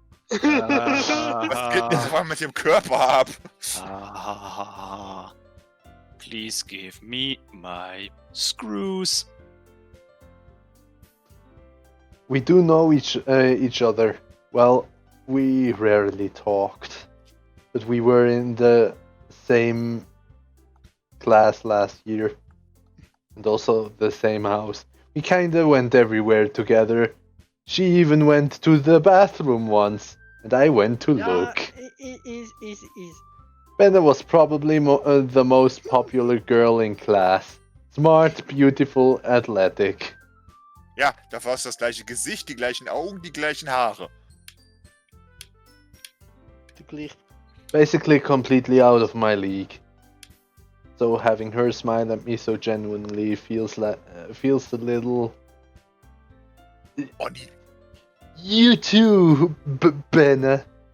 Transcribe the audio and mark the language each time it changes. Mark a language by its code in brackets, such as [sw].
[de] Was geht jetzt mal mit dem Körper ab? [en] Please give me my screws. We do know each other. Well, we rarely talked, but we were in the same class last year, and also the same house. We kinda went everywhere together. She even went to the bathroom once, and I went to [de] Ja, [en] look. is. Benna was probably the most popular girl in class. Smart, beautiful, athletic. [de] Ja, da war es das gleiche Gesicht, die gleichen Augen, die gleichen Haare. [en] Basically completely out of my league. So having her smile at me so genuinely feels a little... [de] Oh, nee. [en] You too, Benna.